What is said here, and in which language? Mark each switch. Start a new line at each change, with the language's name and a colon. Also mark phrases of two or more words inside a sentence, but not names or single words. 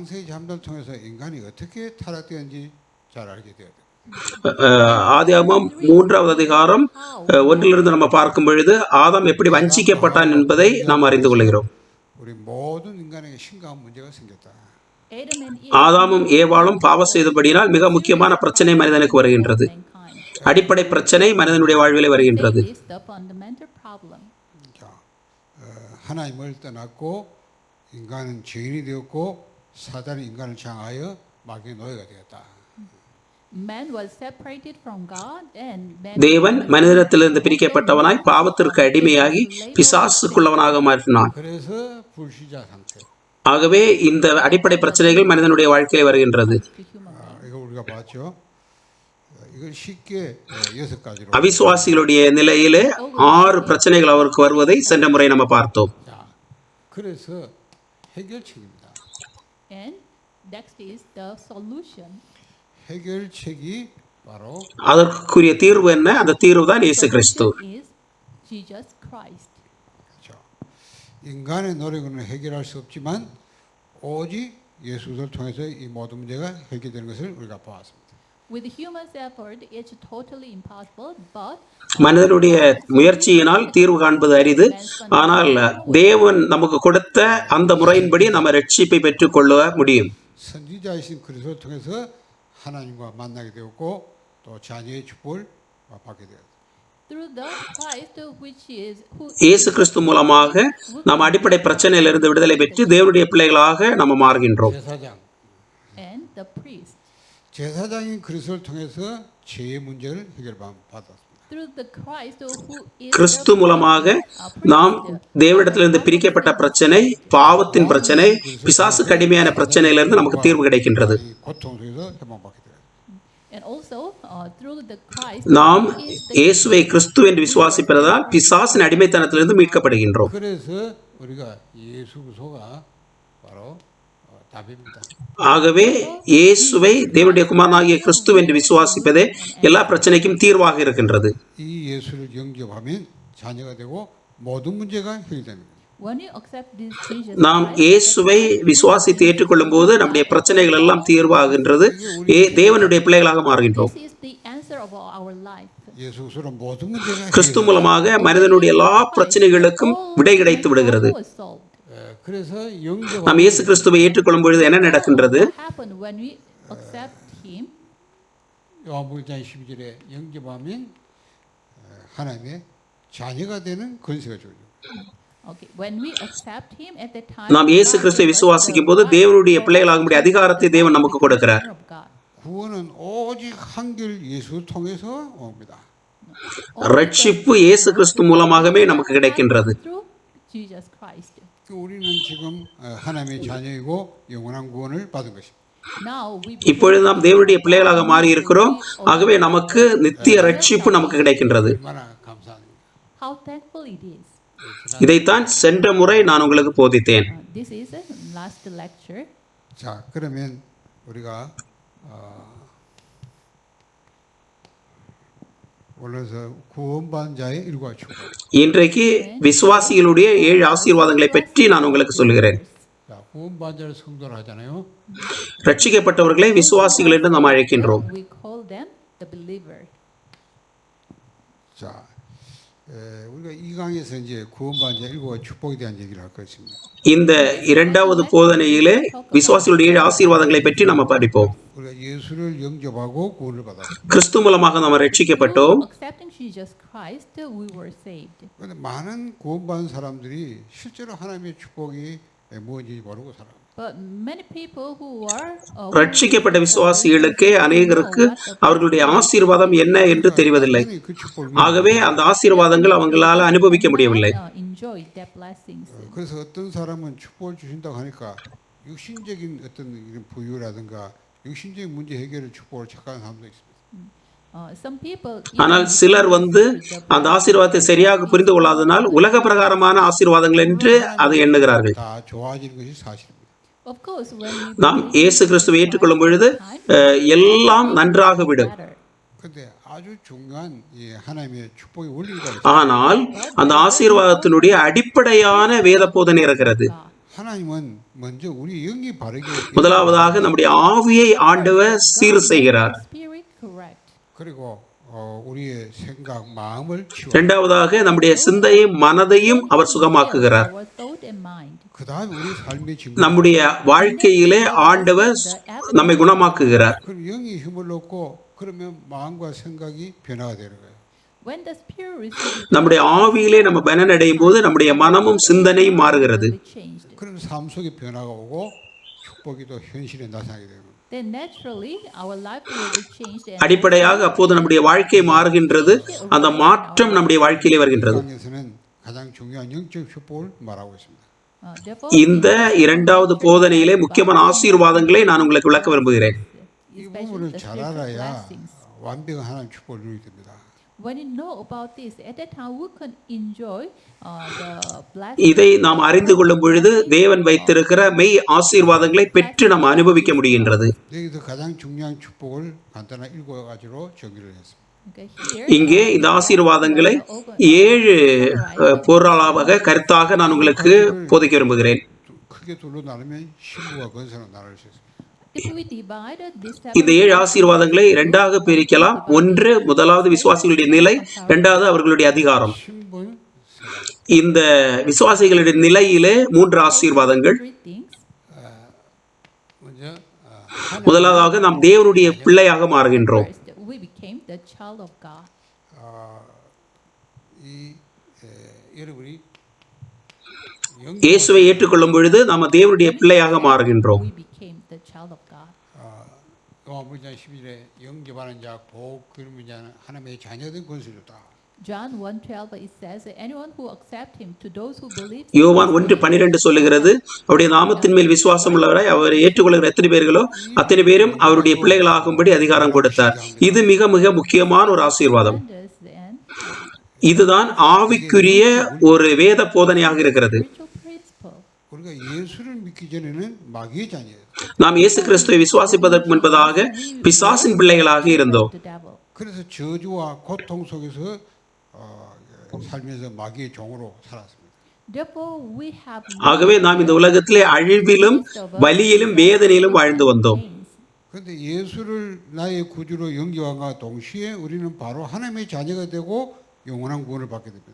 Tamil: ஆதியாகமம் 3வது அதிகாரம் 1லிருந்து நம்ம பார்க்கும் பொழுது ஆதாம் எப்படி வஞ்சிக்கப்பட்டான் என்பதை நாம் அறிந்து கொள்கிறோம். ஆதாமும் ஏவாளும் பாவம் செய்தபடியினால் மிக முக்கியமான பிரச்சனை மனிதனுக்கு வருகின்றது. அடிப்படை பிரச்சனை மனிதனுடைய வாழ்விலே வருகின்றது.
Korean: 하나님을 떠났고 인간은 죄인이 되었고 사단이 인간을 향하여 마귀의 노예가 되었다.
Tamil: தேவன் மனிதனிடத்திலிருந்து பிரிக்கப்பட்டவனாய் பாவத்திற்கு அடிமையாகி பிசாசுக்குள்ளவனாக மாற்றினான். ஆகவே இந்த அடிப்படை பிரச்சனைகள் மனிதனுடைய வாழ்க்கையில் வருகின்றது. அவிசுவாசிகளுடைய நிலையிலே 6 பிரச்சனைகள் அவருக்கு வருவதை சென்ற முறை நம்ம பார்த்தோம். அதற்குரிய தீர்வு என்ன? அந்த தீர்வு தான் இயேசு கிறிஸ்து.
Korean: 인간의 노력으로는 해결할 수 없지만 오직 예수를 통해서 이 모든 문제가 해결되는 것을 우리가 보았습니다.
Tamil: மனிதனுடைய முயற்சியினால் தீர்வு காண்பது அரிது. ஆனால் தேவன் நமக்கு கொடுத்த அந்த முறையின்படி நம்ம ரட்சிப்பை பெற்றுக் கொள்ள முடியும்.
Korean: 선지자이신 그리스도를 통해서 하나님과 만나게 되었고 또 자녀의 축복을 받게 되었습니다.
English: through the Christ who
Tamil: இயேசு
English: is
Tamil: கிறிஸ்து மூலமாக நாம் அடிப்படை பிரச்சனையிலிருந்து விடுதலை பெற்று தேவனுடைய பிள்ளைகளாக நம்ம மாறுகின்றோம்.
Korean: 제사장.
English: and the priest.
Korean: 제사장인 그리스도를 통해서 죄의 문제를 해결받았습니다.
English: Through the Christ who is
Tamil: கிறிஸ்து மூலமாக நாம் தேவனிடத்திலிருந்து பிரிக்கப்பட்ட பிரச்சனை, பாவத்தின் பிரச்சனை, பிசாசு கடுமையான பிரச்சனையிலிருந்து நமக்கு தீர்வு கிடைக்கின்றது.
Korean: 이 고통 속에서 해방받게 돼요.
English: and also through the Christ
Tamil: நாம்
English: who is the
Tamil: இயேசுவை கிறிஸ்து என்று விசுவாசிப்பதால் பிசாசின் அடிமைத்தனத்திலிருந்து மீட்கப்படுகின்றோம்.
Korean: 그래서 우리가 예수 그리스도가 바로 답입니다.
Tamil: ஆகவே இயேசுவை தேவனுடைய குமாரனாகிய கிறிஸ்து என்று விசுவாசிப்பதே எல்லா பிரச்சனைக்கும் தீர்வாக இருக்கின்றது.
Korean: 이 예수를 영접하면 자녀가 되고 모든 문제가 해결됩니다.
English: when you accept this Jesus
Tamil: நாம்
English: Christ,
Tamil: இயேசுவை விசுவாசித்து ஏற்றுக்கொள்ளும் போது நம்முடைய பிரச்சனைகள் எல்லாம் தீர்வாகின்றது. தேவனுடைய பிள்ளைகளாக மாறுகின்றோம்.
English: this is the answer of our life.
Korean: 예수 그리스도로 모든 문제가
Tamil: கிறிஸ்து மூலமாக மனிதனுடைய எல்லா பிரச்சனைகளுக்கும் விடை கிடைத்து விடுகிறது.
English: was solved.
Korean: 그래서
Tamil: நாம் இயேசு கிறிஸ்துவை ஏற்றுக்கொள்ளும் பொழுது என்ன நடக்கின்றது?
English: What happened when we accept him?
Korean: 요한복음 12절에 영접하면 하나님의 자녀가 되는 권세가 주어져요.
English: Okay, when we accept him at that time,
Tamil: நாம் இயேசு கிறிஸ்துவை விசுவாசிக்கும் போது தேவனுடைய பிள்ளைகளாகும்படி அதிகாரத்தை தேவன் நமக்கு கொடுக்கிறார்.
Korean: 구원은 오직 한결 예수 통해서 옵니다.
Tamil: ரட்சிப்பு இயேசு கிறிஸ்து மூலமாகவே நமக்கு கிடைக்கின்றது.
English: Through Jesus Christ.
Korean: 우리는 지금 하나님의 자녀이고 영원한 구원을 받은 것입니다.
English: Now we
Tamil: இப்பொழுது நாம் தேவனுடைய பிள்ளைகளாக மாறி இருக்கிறோம். ஆகவே நமக்கு நித்திய ரட்சிப்பு நமக்கு கிடைக்கின்றது.
Korean: 얼마나 감사합니다.
English: how thankful it is.
Tamil: இதைத்தான் சென்ற முறை நான் உங்களுக்கு போதித்தேன்.
English: This is a last lecture.
Korean: 자, 그러면 우리가 올라서 구원받은 자의 일과 축복.
Tamil: இன்றைக்கு விசுவாசிகளுடைய 7 ஆசீர்வாதங்களை பற்றி நான் உங்களுக்கு சொல்கிறேன்.
Korean: 자, 구원받은 자를 성도를 하잖아요.
Tamil: ரட்சிக்கப்பட்டவர்களை விசுவாசிகள் என்று நாம் அழைக்கின்றோம்.
English: We call them the believer.
Korean: 자, 우리가 이 강에서 이제 구원받은 자 일과 축복에 대한 얘기를 할 것입니다.
Tamil: இந்த இரண்டாவது போதனையிலே விசுவாசிகளுடைய 7 ஆசீர்வாதங்களை பற்றி நாம் படிப்போம்.
Korean: 우리가 예수를 영접하고 구원을 받았습니다.
Tamil: கிறிஸ்து மூலமாக நாம் ரட்சிக்கப்பட்டோம்.
English: Through accepting Jesus Christ, we were saved.
Korean: 그런데 많은 구원받은 사람들이 실제로 하나님의 축복이 무엇인지 모르고 살아요.
English: But many people who are
Tamil: ரட்சிக்கப்பட்ட விசுவாசிகளுக்கே அநேகருக்கு அவர்களுடைய ஆசீர்வாதம் என்ன என்று தெரிவதில்லை.
Korean: 그 축복을
Tamil: ஆகவே அந்த ஆசீர்வாதங்கள் அவங்களால அனுபவிக்க முடியவில்லை.
English: enjoy their blessings.
Korean: 그래서 어떤 사람은 축복을 주신다고 하니까 육신적인 어떤 이런 부유라든가 육신적인 문제 해결을 축복을 착각하는 사람도 있습니다.
English: Some people
Tamil: ஆனால் சிலர் அந்த ஆசீர்வாதத்தை சரியாக புரிந்து கொள்ளாதனால் உலக பிரகாரமான ஆசீர்வாதங்கள் என்று அதை எண்ணுகிறார்கள்.
Korean: 다 좋아지는 것이 사실입니다.
English: of course when we
Tamil: நாம் இயேசு கிறிஸ்துவை ஏற்றுக்கொள்ளும் பொழுது எல்லாம் நன்றாக விடும்.
Korean: 근데 아주 중요한 이 하나님의 축복의 원리가 있어요.
Tamil: ஆனால் அந்த ஆசீர்வாதத்தினுடைய அடிப்படையான வேத போதனை இருக்கிறது.
Korean: 하나님은 먼저 우리 영이 바르게
Tamil: முதலாவதாக நம்முடைய ஆவியை ஆண்டவர் சீர் செய்கிறார்.
English: spirit correct.
Korean: 그리고 우리의 생각 마음을 치워.
Tamil: இரண்டாவதாக நம்முடைய சிந்தையும் மனதையும் அவர் சுகமாக்குகிறார்.
English: Our thought and mind.
Korean: 그다음에 우리 삶의 증거.
Tamil: நம்முடைய வாழ்க்கையிலே ஆண்டவர் நம்மை குணமாக்குகிறார்.
Korean: 그럼 영이 힘을 얻고 그러면 마음과 생각이 변화가 되는 거예요.
English: When the spirit receives
Tamil: நம்முடைய ஆவியிலே நம்ம பலனடையும் போது நம்முடைய மனமும் சிந்தனையும் மாறுகிறது.
English: changed,
Korean: 그럼 삶 속에 변화가 오고 축복이 또 현실에 나타나게 되는 거예요.
English: then naturally our life will be changed and
Tamil: அடிப்படையாக அப்போது நம்முடைய வாழ்க்கை மாறுகின்றது. அந்த மாற்றம் நம்முடைய வாழ்க்கையிலே வருகின்றது.
Korean: 강에서는 가장 중요한 영적 축복을 말하고 있습니다.
English: therefore
Tamil: இந்த இரண்டாவது போதனையிலே முக்கியமான ஆசீர்வாதங்களை நான் உங்களுக்கு விளக்க விரும்புகிறேன்.
Korean: 이
English: especially
Korean: 부분을
English: the
Korean: 잘
English: spiritual
Korean: 알아야
English: blessings.
Korean: 완벽한 하나님 축복을 누리게 됩니다.
English: When you know about this, at that time we can enjoy the blessings.
Tamil: இதை நாம் அறிந்து கொள்ளும் பொழுது தேவன் வைத்திருக்கிற மெய் ஆசீர்வாதங்களை பெற்று நாம் அனுபவிக்க முடிகின்றது.
Korean: 여기서 가장 중요한 축복을 간단한 7가지로 정리를 했습니다.
English: Okay, here,
Tamil: இங்கே இந்த ஆசீர்வாதங்களை 7 பொருளாக கருத்தாக நான் உங்களுக்கு போதிக்க விரும்புகிறேன்.
Korean: 크게 둘로 나누면 신부와 건설로 나눌 수 있습니다.
English: if we divide this
Tamil: இந்த 7 ஆசீர்வாதங்களை 2ஆக பிரிக்கலாம். ஒன்று முதலாவது விசுவாசிகளுடைய நிலை, இரண்டாவது அவர்களுடைய அதிகாரம்.
Korean: 신분
Tamil: இந்த விசுவாசிகளுடைய நிலையிலே 3 ஆசீர்வாதங்கள்.
English: three things.
Korean: 먼저
Tamil: முதலாவதாக நாம் தேவனுடைய பிள்ளையாக மாறுகின்றோம்.
English: First, we became the child of God.
Korean: 여러분이
Tamil: இயேசுவை ஏற்றுக்கொள்ளும் பொழுது நாம் தேவனுடைய பிள்ளையாக மாறுகின்றோம்.
English: We became the child of God.
Korean: 요한복음 12절에 영접하는 자 복 그런 자는 하나님의 자녀된 권세를 줬다.
English: John 1:12 it says that anyone who accept him to those who believe
Tamil: யோவான் 1:12 சொல்லுகிறது, அவருடைய நாமத்தின் மேல் விசுவாசம் உள்ளவராய் அவரை ஏற்றுக்கொள்கிற எத்தனை பேர்களோ அத்தனை பேரும் அவருடைய பிள்ளைகளாகும்படி அதிகாரம் கொடுத்தார். இது மிக மிக முக்கியமான ஒரு ஆசீர்வாதம். இதுதான் ஆவிக்குரிய ஒரு வேத போதனையாக இருக்கிறது.
Korean: 우리가 예수를 믿기 전에는 마귀의 자녀예요.
Tamil: நாம் இயேசு கிறிஸ்துவை விசுவாசிப்பதற்கு முன்பதாக பிசாசின் பிள்ளைகளாக இருந்தோம்.
Korean: 그래서 저주와 고통 속에서 살면서 마귀의 종으로 살았습니다.
Tamil: ஆகவே நாம் இந்த உலகத்திலே அழிவிலும் வலியிலும் வேதனையிலும் வாழ்ந்து வந்தோம்.
Korean: 그런데 예수를 나의 구주로 영접함과 동시에 우리는 바로 하나님의 자녀가 되고 영원한 구원을 받게 됩니다.